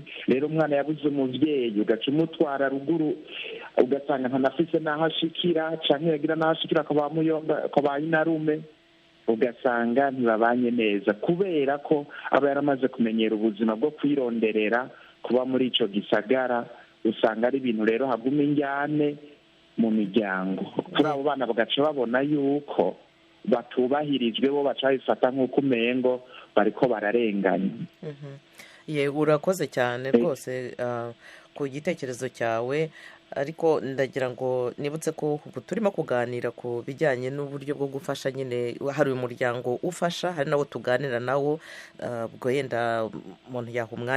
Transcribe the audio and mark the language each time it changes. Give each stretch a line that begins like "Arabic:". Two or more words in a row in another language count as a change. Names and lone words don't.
Rundi: Rero umwana yabuze umuvyeyi ugaca umutwara ruguru, ugasanga ntanafise n'aho ashikira, canke yagira n'aho ashikira akabaye inarume, ugasanga ntibabanye neza kubera ko aba yaramaze kumenyera ubuzima bwo kwironderera kuba muri ico gisagara. Usanga ari ibintu rero haguma injyane mu miryango, kuri abo bana bagaca babona yuko batubahirijwe, bo baca bifata nk'uko umengo bariko bararenganya.
Kinyarwanda: Urakoze cyane rwose ku gitekerezo cyawe, ariko ndagira ngo nibutse ko turimo kuganira ku bijyanye n'uburyo bwo gufasha. Nyine hari umuryango ufasha, hari nawo tuganira nawo, ubwo yenda umuntu yaha umwanya.